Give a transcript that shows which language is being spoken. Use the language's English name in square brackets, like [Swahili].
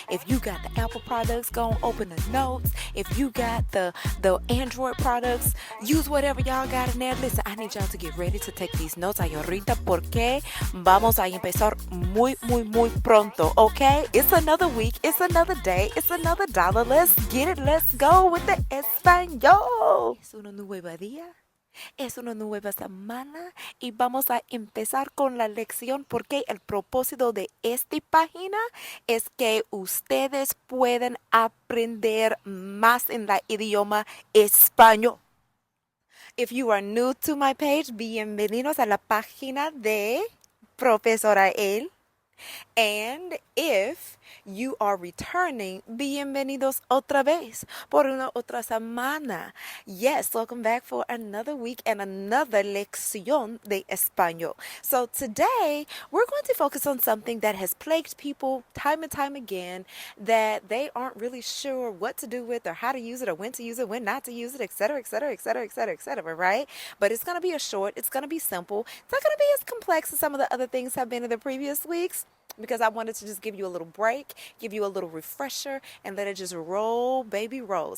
[English] If you got the Apple products, go and open the notes. If you got the Android products, use whatever y'all got in there. Listen, I need y'all to get ready to take these notes [Spanish] ahorita porque vamos a empezar muy pronto, [English] okay? It's another week, it's another day, it's another dollar. Let's get it, let's go with the Espanol. [Spanish] Es un nuevo día. Es una nueva semana y vamos a empezar con la lección porque el propósito de esta página es que ustedes pueden aprender más en el idioma español. [English] If you are new to my page, [Spanish] bienvenidos a la página de Profesora El. [English] And if you are returning, [Spanish] bienvenidos otra vez por una otra semana. [English] Yes, welcome back for another week and another lección de español. So today, we're going to focus on something that has plagued people time and time again that they aren't really sure what to do with or how to use it or when to use it, when not to use it, etc., etc., etc., etc., etc., right? But it's going to be a short, it's going to be simple. It's not going to be as complex as some of the other things have been in the previous weeks, because I wanted to just give you a little break, give you a little refresher, and let it just roll, baby, roll.